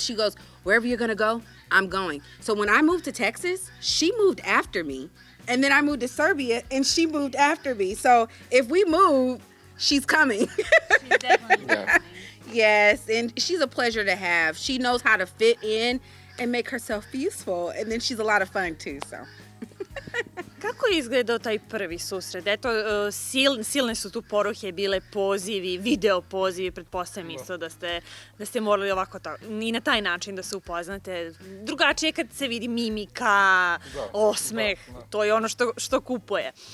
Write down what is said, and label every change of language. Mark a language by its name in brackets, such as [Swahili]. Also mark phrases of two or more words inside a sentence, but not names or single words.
[English] She goes, wherever you're going to go, I'm going. So when I moved to Texas, she moved after me. And then I moved to Serbia, and she moved after me. So if we move, she's coming. She's definitely coming. Yes, and she's a pleasure to have. She knows how to fit in and make herself useful. And then she's a lot of fun too, so. [Serbian] Kako je izgledao taj prvi susret? Eto, silne su tu poruke bile, pozivi, video pozivi, pretpostavljam isto da ste morali ovako i na taj način da se upoznate. Drugačije kad se vidi mimika, osmeh, to je ono što kupuje.